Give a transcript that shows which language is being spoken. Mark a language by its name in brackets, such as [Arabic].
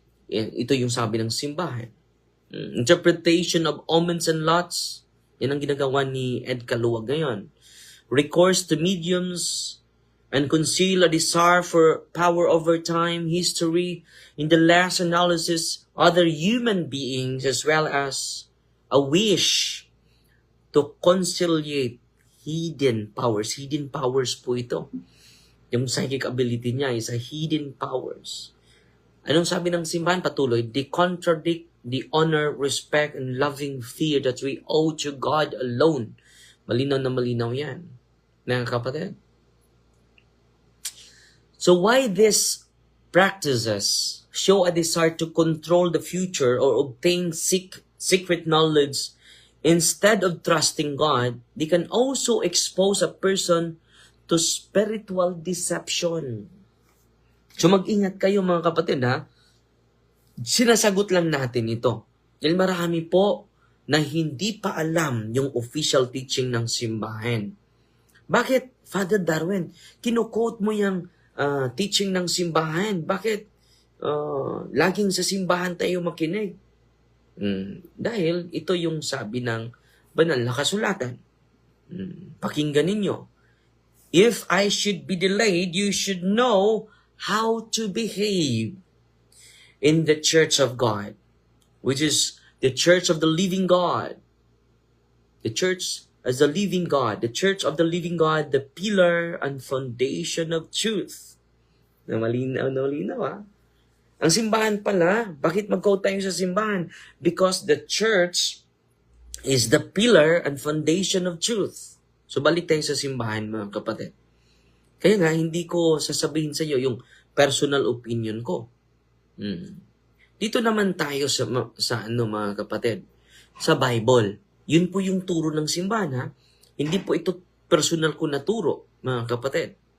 [Filipino] Ito yung sabi ng simbahan. [English] Interpretation of omens and lots. [Filipino] Yan ang ginagawa ni Ed Caluwag ngayon. [English] Recourse to mediums and conceal a desire for power over time, history, in the last analysis, other human beings, as well as a wish to conciliate hidden powers. [Filipino] Hidden powers po ito. Yung psychic ability niya is a hidden powers. Anong sabi ng simbahan? Patuloy, [English] they contradict the honor, respect, and loving fear that we owe to God alone. [Filipino] Malinaw na malinaw yan. Mga kapatid. [English] So why these practices show a desire to control the future or obtain secret knowledge instead of trusting God, they can also expose a person to spiritual deception. [Filipino] So mag-ingat kayo mga kapatid ha. Sinasagot lang natin ito. Dahil marami po na hindi pa alam yung official teaching ng simbahan. Bakit, Father Darwin, kinukote mo yung teaching ng simbahan? Bakit laging sa simbahan tayo makinig? Dahil ito yung sabi ng banal na kasulatan. Pakinggan ninyo. [English] If I should be delayed, you should know how to behave in the church of God, which is the church of the living God. The church as the living God, the church of the living God, the pillar and foundation of truth. [Filipino] Na malinaw ha? Ang simbahan pala, bakit mag-quote tayo sa simbahan? [English] Because the church is the pillar and foundation of truth. [Filipino] So balik tayo sa simbahan mga kapatid. Kaya nga, hindi ko sasabihin sa iyo yung personal opinion ko. Dito naman tayo sa mga kapatid, sa Bible. Yun po yung turo ng simbahan ha. Hindi po ito personal ko na turo mga kapatid.